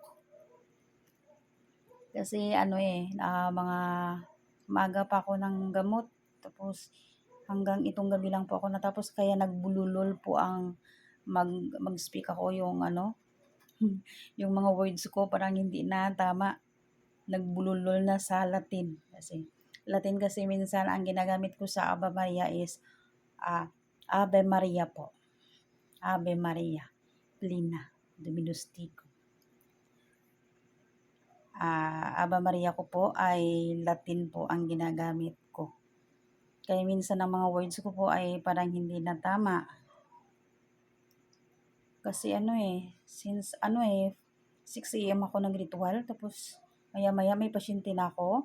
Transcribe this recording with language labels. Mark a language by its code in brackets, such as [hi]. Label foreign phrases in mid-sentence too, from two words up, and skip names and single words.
[tl] Kasi mga maga pa ako ng gamot, tapos hanggang itong gabi lang po ako natapos, kaya nagbululol po ang mag-speak ako, yung yung mga words ko parang hindi na tama, nagbululol na sa Latin. Kasi minsan ang ginagamit ko sa Ave Maria is Ave Maria po. [la] Ave Maria Plena Dominus Tecum. [tl] Ave Maria ko po ay Latin po ang ginagamit ko. Kaya minsan ang mga words ko po ay parang hindi na tama. Kasi since 6 AM ako nag-ritual, tapos maya-maya may pasyente na ako.